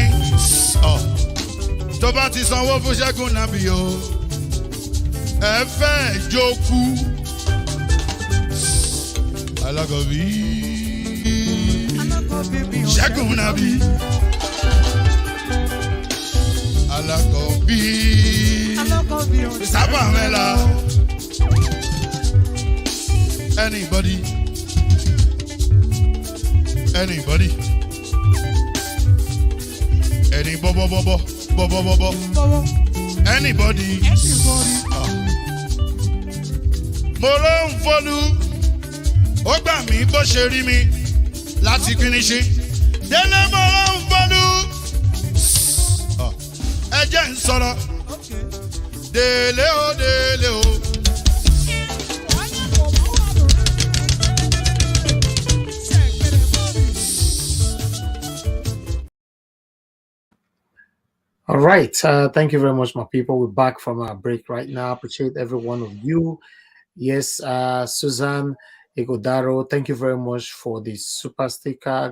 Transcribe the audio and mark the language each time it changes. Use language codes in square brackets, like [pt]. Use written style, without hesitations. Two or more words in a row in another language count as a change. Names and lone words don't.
[yo] Oh, tó bá ti sanwó fún Ṣẹ́gun Nàbí o, ẹ fẹ́ jókù. Alákọ̀bí Ṣẹ́gun Nàbí. Alákọ̀bí Sábà Mẹ́la. [en] Anybody? Anybody? Any bo. Anybody? [yo] Mo ló ń folú, ó gbà mí bó ṣe rí mi láti finishi. Délé mo ló ń folú, ẹ jẹ́ ń sọ̀rọ̀. Délé o. [en] All right. Thank you very much, my people. We're back from our break right now. Appreciate every one of you. Yes, Suzanne Igodaro, thank you very much for the super sticker.